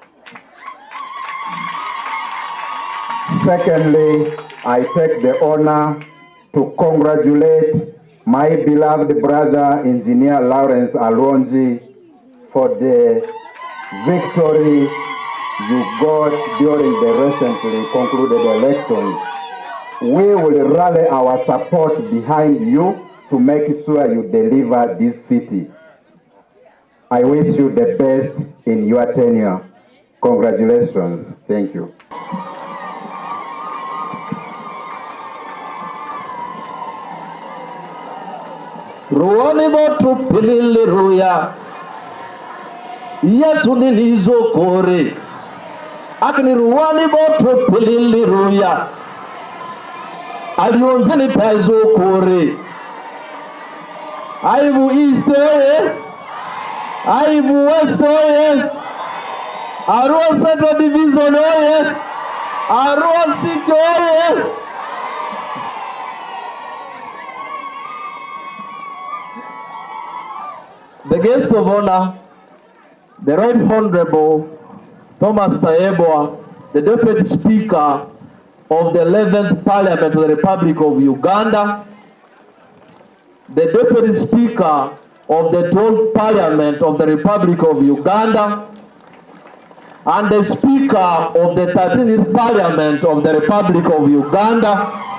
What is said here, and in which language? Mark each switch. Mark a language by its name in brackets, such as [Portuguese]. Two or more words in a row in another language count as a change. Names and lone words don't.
[English] Secondly, I take the honor to congratulate my beloved brother, Engineer Lawrence Alonzi, for the victory you got during the recently concluded elections. We will rally our support behind you to make sure you deliver this city. I wish you the best in your tenure. Congratulations. Thank you. [Lugbara] Ruani botu pilili ruya Yesu nilizo kore Akini ruani botu pilili ruya Alionzi ni pezo kore Aivu East oye Aivu West oye Arua Central Division oye Arua City oye [English] The guest of honor, the Right Honorable Thomas Tayebwa, the Deputy Speaker of the 11th Parliament of the Republic of Uganda, the Deputy Speaker of the 12th Parliament of the Republic of Uganda, and the Speaker of the 13th Parliament of the Republic of Uganda,